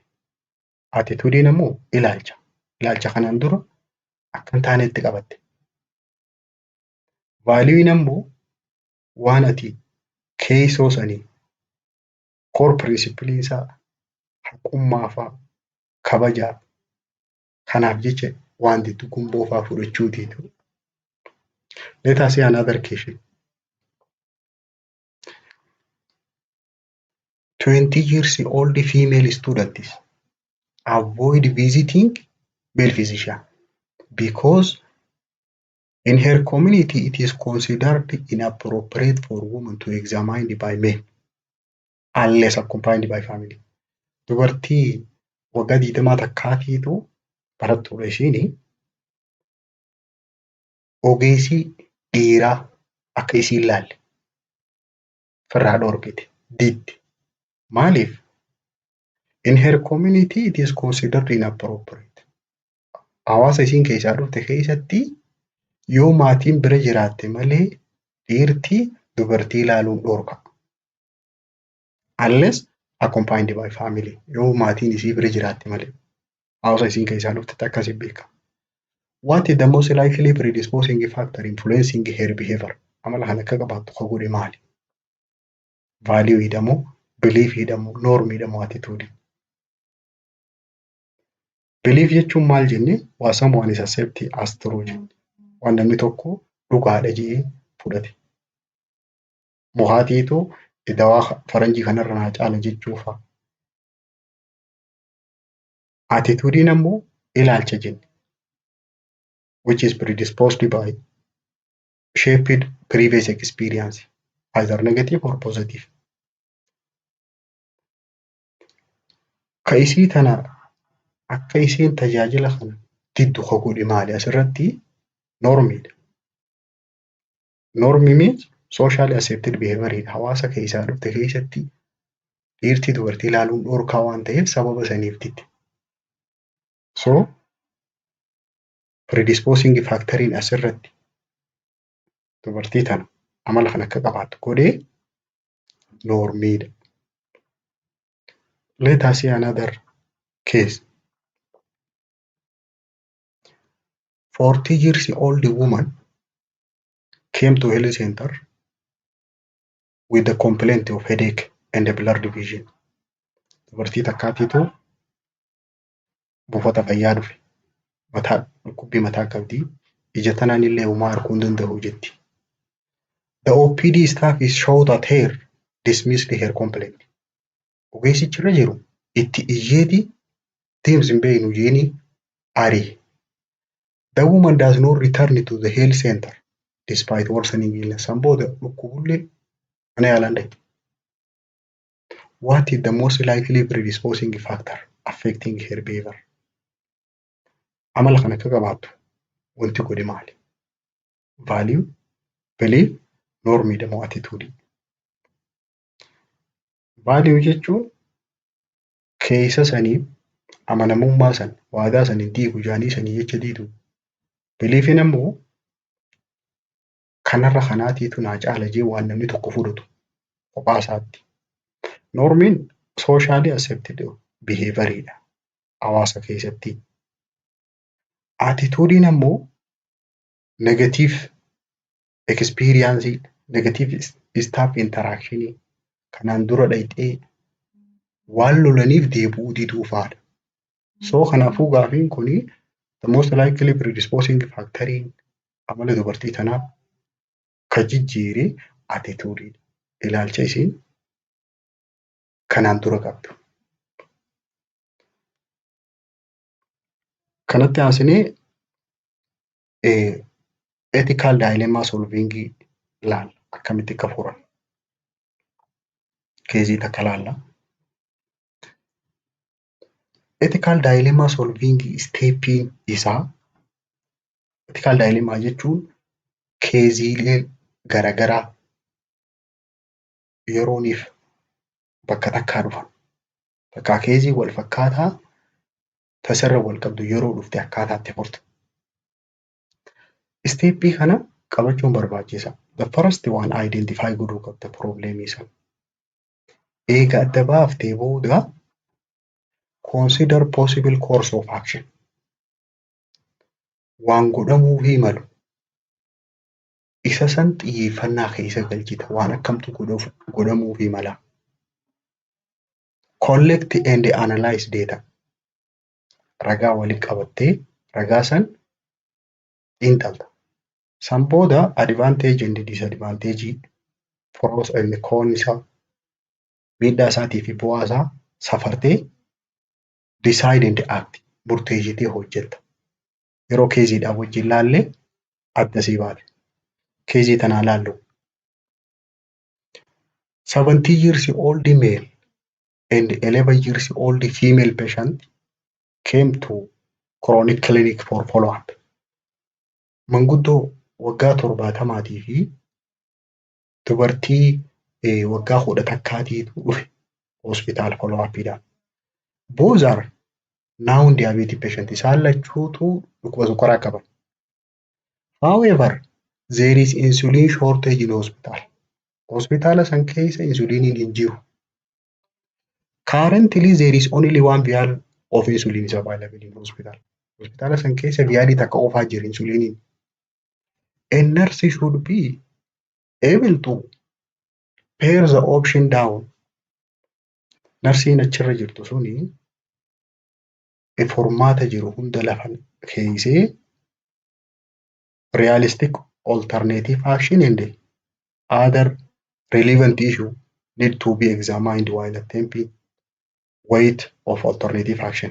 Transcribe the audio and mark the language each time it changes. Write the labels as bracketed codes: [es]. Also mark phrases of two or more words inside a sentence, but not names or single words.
[om] Attitude ammoo ilaalcha. Ilaalcha kanaan dura akkan taanetti qabatte. Value ammoo waan ati keessoo sanii [en] core principle [om] isaa haqummaa fa'aa kabajaa kanaaf jecha wanti gumboo fa'aa fudhachuutiitu. [en] Let us see another case. 20 years old female students avoid visiting male physician because in her community it is considered inappropriate for women to examined by men unless accompanied by family. [om] Dubartii waggaa 20 takkaatiitu barattuudha ishiini ogeessii dhiiraa akka isiin laalle firraa dhorkite didde. Maaliif? [en] In her community it is considered inappropriate. [om] Hawaasa isiin keessaa dhufte keessatti yoo maatiin bira jiraatte malee dhiirti dubartii ilaaluun dhorka. [en] Unless accompanied by family. [om] Yoo maatiin isii bira jiraatte malee hawaasa isiin keessaa dhufte akkasii beekama. [en] What is the most likely predisposing factor influencing her behavior? [om] Amala kana akka qabaattu ka godhe maali? Value jedhamu, belief jedhamu, norm jedhamu, attitude. Belief jechuun maal jenne? [en] Waa someone is accepted as true jenne. [om] Waan namni tokko dhugaadha jedhee fudhate. Mukaatiitu dawaa faranjii kanarra naa caala jechuufa. Attitude ammoo ilaalcha jenne. [en] Which is predisposed by shaped previous experience, either negative or positive. [om] Ka isii tana akka isiin tajaajila kana diddu ka godhe maali? Asirratti normidha. [en] Normi means socially accepted behavior. [om] Hawaasa keessaa dhufte keessatti dhiirti dubartii ilaaluun dhorkaa waan ta'eef sababa saniif didde. [en] So predisposing factoriin [om] asirratti dubartii tana amala kan akka qabaattu godhee normidha. [en] Let us see another case. 40 years old woman came to health center with the complaint of headache and blurred vision. [om] Dubartii takkaatiitu buufata fayyaa dhufe. Dhukkubbii mataa qabdi. Ija tanaan illee homaa arguu hin danda'u jetti. [en] The OPD staff is shocked at her, dismissed her complaint. [om] Ogeessichirra jiru itti iyyeeti deemsi hin beeknu jeeni ari'e. [en] The woman does not return to the health center despite worsening illness. [om] Sanbooda dhukkubullee mana yaalaan dhaqe. [en] What is the most likely predisposing factor affecting her behavior? [om] Amala kan akka qabaattu wanti godhe maali? [en] Value, belief, norm jedhamu, attitude. [om] Value jechuun keessa sanii amanamummaa san waadaa sanii diigu jaanii sanii jecha diidu. Beliefin ammoo kanarra kanaatiitu naa caala jee waan namni tokko fudhatu kophaa isaatti. Normiin [en] socially accepted behavior [om] hawaasa keessatti. Attitudein ammoo [en] negative experience, negative staff interaction [om] kanaan dura dhayxee waan lolaniif deebi'uu diduu fa'aadha. So kanaafuu gaafiin kuni [en] the most likely predisposing factoriin [om] amala dubartii tanaa ka jijjiire attituudiidha. Ilaalcha isiin kanaan dura qabdu. Kanatti aansinee [en] ethical dilemma solving [om] ilaalla. Akkamitti akka furan. Keezii takka ilaalla. [en] Ethical dilemma solving steppiin [om] isaa [en] ethical dilemma [om] jechuun keeziilee garaagaraa yerooniif bakka takkaa dhufan. Bakka keezii wal fakkaataa tasarra wal qabdu yeroo dhufte akkaataa itti furtu. Steeppii kana qabachuun barbaachisa. [en] The first one identify [om] godhuu qabda probleemii sana. Eega adda baaftee booda [en] consider possible course of action. [om] Waan godhamuufii malu isa san xiyyeeffannaa keessa galchita. Waan akkamtu godhamuufii mala. [en] Collect and analyze data. [om] Ragaa walitti qabattee ragaa san xiinxalta. San booda [en] advantage and disadvantage pros and cons [om] isaa miidhaa isaatii fi bu'aa isaa safartee decide and act murteessitee hojjetta. Yeroo keeziidhaan wajjin laallee adda sii baate. Keezii tanaa laallu. [en] 70 years old male and 11 years old female patient came to chronic clinic for follow-up. [om] Manguddoo waggaa 70 fi dubartii waggaa 11 dhufe hospitaal follow-upidhaan. [en] Both are now diabetic patient. [om] Isaan lachuutu dhukkuba sukkaraa qaban. [en] However, there is insulin shortage in hospital. [om] Hospitaala san keessa insuliiniin hin jiru. [en] Currently there is only one vial of insulin is available in hospital. [om] Hospitaala san keessa viyaalii takka qofaa jira insuliiniin. [en] A nurse should be able to pare the option down. [om] Narsiin achirra jirtu suni formaata jiru hunda lafa keessee [en] realistic alternative action and other relevant issue need to be examined while attempting weight of alternative action.